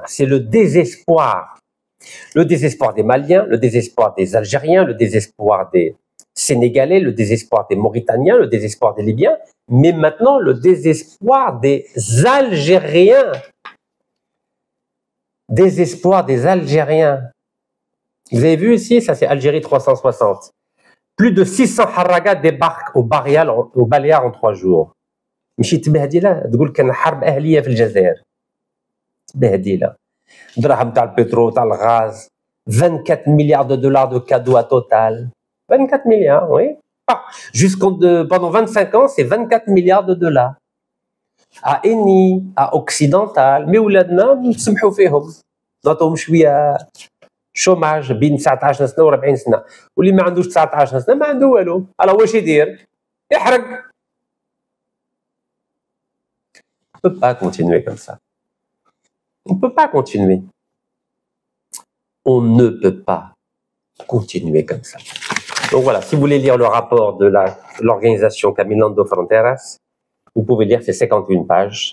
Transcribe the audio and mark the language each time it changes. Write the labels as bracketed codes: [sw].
[fr] C'est le désespoir. Le désespoir des Maliens, le désespoir des Algériens, le désespoir des Sénégalais, le désespoir des Mauritaniens, le désespoir des Libyens, mais maintenant le désespoir des Algériens. Désespoir des Algériens. Vous avez vu ici, ça c'est Algérie 360. Plus de 600 Harraga débarquent au Baléares en 3 jours. [ar] مشي تبهدله تقول كان حرب أهلية في الجزائر. تبهدله. دراهم تاع البترول تاع الغاز [fr] 24 milliards de dollars de cadeaux à Total. 24 milliards, oui. Pendant 25 ans, c'est 24 milliards de dollars. À Eni, à Occidental, mais [ar] ولادنا نسمحوا فيهم. نعطوهم شوية شوماج بين 19 سنة و 40 سنة. واللي ما عندوش 19 سنة ما عنده والو. alors واش يدير؟ يحرق. [fr] On ne peut pas continuer comme ça. On ne peut pas continuer. On ne peut pas continuer comme ça. Donc voilà, si vous voulez lire le rapport de l'organisation Caminando Fronteras, vous pouvez lire ces 51 pages.